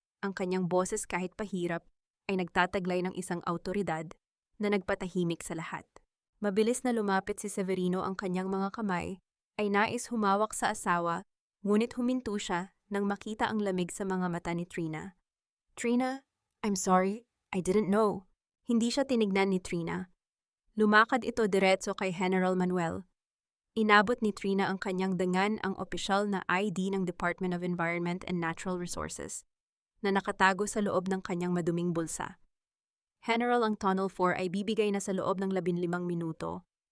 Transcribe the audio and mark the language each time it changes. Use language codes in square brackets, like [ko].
[tl] Ang kanyang boses kahit pahirap ay nagtataglay ng isang awtoridad na nagpatahimik sa lahat. Mabilis na lumapit si Severino, ang kanyang mga kamay ay nais humawak sa asawa, ngunit huminto siya nang makita ang lamig sa mga mata ni Trina. [en] Trina, I'm sorry, I didn't know. [tl] Hindi siya tinignan ni Trina. Lumakad ito diretso kay General Manuel. Inabot ni Trina ang kanyang dangan, ang opisyal na ID ng Department of Environment and Natural Resources, na nakatago sa loob ng kanyang maduming bulsa. General, ang Tunnel 4 ay bibigay na sa loob ng 15 minuto.